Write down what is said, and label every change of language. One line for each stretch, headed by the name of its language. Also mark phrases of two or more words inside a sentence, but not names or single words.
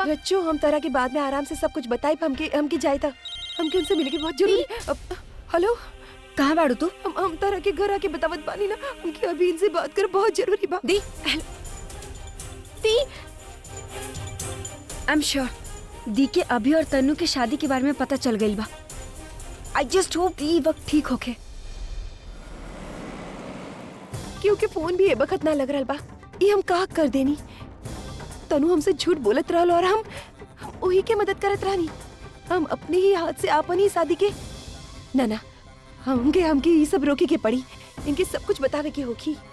Bhojpuri: रच्चू, हम तारा के बाद में आराम से सब कुछ बताई, हमके जाए था, हमके उनसे मिले के बहुत जरूरी। हेलो, कहाँ बाड़ू तू? हम तारा के घर आके बतावत बानी ना, हमके अभी इनसे बात कर बहुत जरूरी बा। दी
English: I am sure
Bhojpuri: दी के अभी और तन्नू के शादी के बारे में पता चल गई बा।
English: I just hope
Bhojpuri: ये वक्त ठीक होके। क्योंकि फोन भी बखत ना लग रहा बा, ये हम कहा कर देनी। तनु हमसे झूठ बोलत रहल और हम वही के मदद करत रहनी। हम अपने ही हाथ से आपन ही शादी के ना हमके ये सब रोके के पड़ी, इनके सब कुछ बतावे के होखी।